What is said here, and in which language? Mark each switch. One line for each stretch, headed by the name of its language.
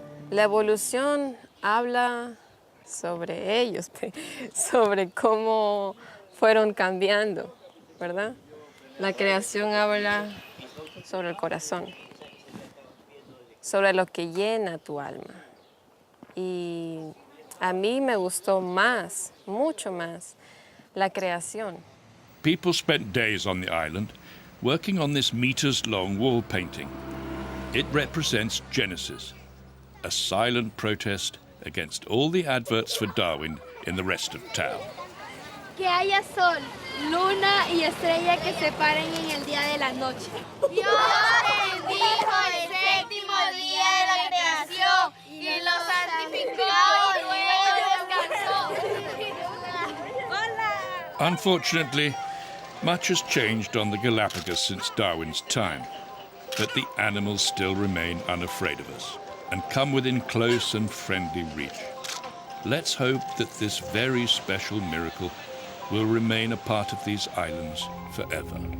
Spanish: La evolución habla sobre ellos, sobre cómo fueron cambiando, ¿verdad? La creación habla sobre el corazón, sobre lo que llena tu alma. Y a mí me gustó más, mucho más, la creación.
English: People spent days on the island working on this meters-long wall painting. It represents Genesis, a silent protest against all the adverts for Darwin in the rest of town.
Spanish: Que haya sol, luna y estrella que se paren en el día de la noche. Dios bendijo el séptimo día de la creación y lo santificó y luego descansó. Hola.
English: Unfortunately, much has changed on the Galapagos since Darwin's time, but the animals still remain unafraid of us and come within close and friendly reach. Let's hope that this very special miracle will remain a part of these islands forever.